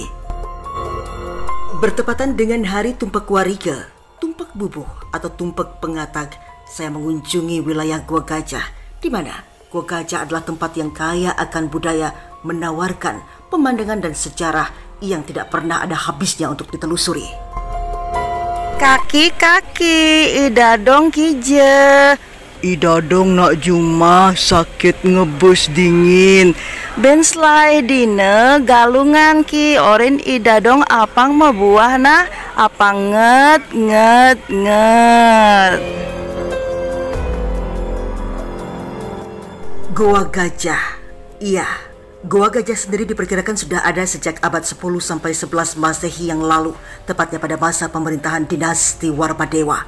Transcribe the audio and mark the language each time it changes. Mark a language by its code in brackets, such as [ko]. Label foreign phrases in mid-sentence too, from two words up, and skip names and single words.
[id] Bertepatan dengan Hari Tumpak Warika, Tumpak Bubuh atau Tumpak Pengatag, saya mengunjungi wilayah Gua Gajah, di mana Gua Gajah adalah tempat yang kaya akan budaya, menawarkan pemandangan dan sejarah yang tidak pernah ada habisnya untuk ditelusuri. [ban] Kaki, ida dong kije. Ida dong nak Juma, sakit ngebus dingin. Ben slai dine galungan ki orin ida dong apang mebuah nah apang nget. [id] Gua Gajah. Iya, Gua Gajah sendiri diperkirakan sudah ada sejak abad 10 sampai 11 Masehi yang lalu, tepatnya pada masa pemerintahan dinasti Warmadewa.